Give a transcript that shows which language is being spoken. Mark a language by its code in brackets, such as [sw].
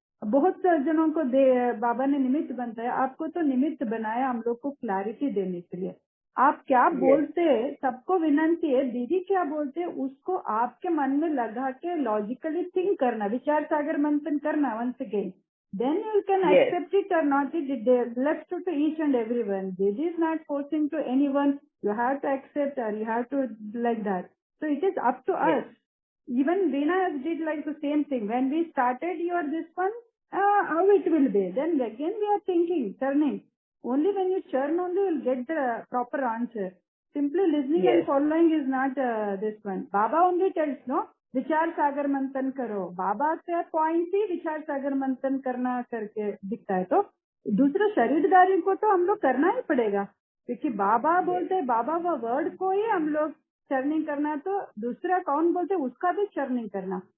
[hi] बहुत जनों को बाबा ने निमित्त बनाया, आपको तो निमित्त बनाया हम लोग को क्लैरिटी देने के लिए। आप क्या बोलते हैं, सबको विनंती है, दीदी क्या बोलते हैं उसको आपके मन में लगा के [en] logically think [hi] करना, विचार सागर मंथन करना [en] once again. Then you can accept it or not. It left to each and everyone. This is not forcing to anyone. You have to accept or you have to like that. So it is up to us. Even Veena did like the same thing. When we started this one, how it will be. Then again we are thinking, turning. Only when you churn only you will get the proper answer. Simply listening and following is not this one. Baba only tells, no? [hi] विचार सागर मंथन करो, बाबा के point ही विचार सागर मंथन करना करके दिखता है। तो दूसरे शरीरदारी को तो हम लोग करना ही पड़ेगा, क्योंकि बाबा बोलते हैं, बाबा वो वर्ड को ही हम लोग चर्निंग करना, तो दूसरा कौन बोलते उसका भी चर्निंग करना।